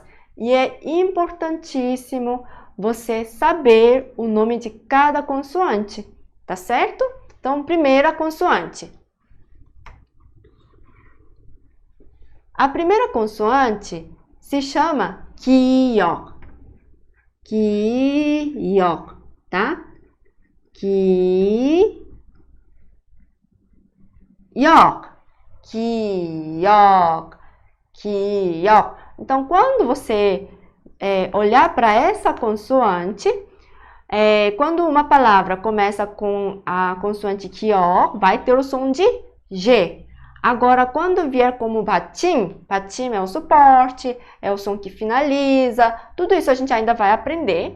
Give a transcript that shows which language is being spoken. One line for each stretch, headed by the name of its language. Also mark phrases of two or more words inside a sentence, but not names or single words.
Portuguese: E é importantíssimo você saber o nome de cada consoante. Tá certo? Então, primeira consoante. A primeira consoante se chama 기역.
Korean: 기역, tá? 기역. 기역. 기역.
Portuguese: Então, quando você olhar para essa consoante, quando uma palavra começa com a consoante 기역, vai ter o som de G. Agora, quando vier como
Korean: 받침, 받침
Portuguese: é o suporte, é o som que finaliza, tudo isso a gente ainda vai aprender.